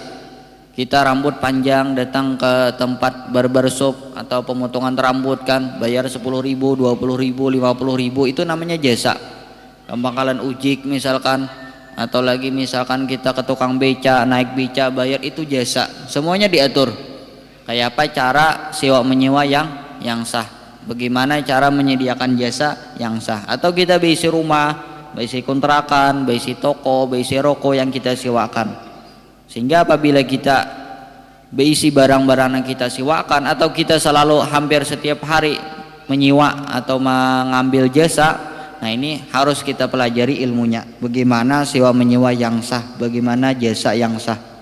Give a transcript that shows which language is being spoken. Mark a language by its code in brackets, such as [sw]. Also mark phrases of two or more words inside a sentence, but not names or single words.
[id] Kita rambut panjang, datang ke tempat barbershop atau pemotongan rambut kan, bayar 10.000, 20.000, 50.000, itu namanya jasa. Ke pangkalan ujik misalkan, atau lagi misalkan kita ke tukang beca, naik beca, bayar, itu jasa. Semuanya diatur. Kayak apa cara sewa menyewa yang sah, bagaimana cara menyediakan jasa yang sah. Atau kita beisi rumah, beisi kontrakan, beisi toko, beisi roko yang kita sewakan. Sehingga apabila kita beisi barang-barang yang kita sewakan, atau kita selalu hampir setiap hari menyewa atau mengambil jasa, nah ini harus kita pelajari ilmunya, bagaimana sewa menyewa yang sah, bagaimana jasa yang sah.